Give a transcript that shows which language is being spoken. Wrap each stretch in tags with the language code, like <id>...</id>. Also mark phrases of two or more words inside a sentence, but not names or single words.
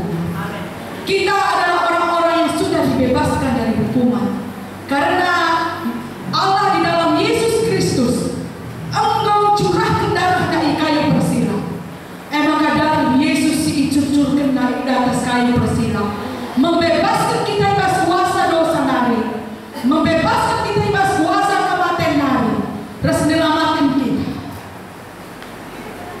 <id>kita adalah orang-orang yang sudah dibebaskan dari hukuman karena Allah di dalam Yesus Kristus engkau curahkan darah dari kayu persilang maka darah Yesus dicucurkan dari atas kayu persilang membebaskan kita</id> <btx>ibas kuasa dosa nari</btx> <id>membebaskan kita</id> <btx>ibas kuasa kematian nari</btx> <id>terus menyelamatkan kita</id>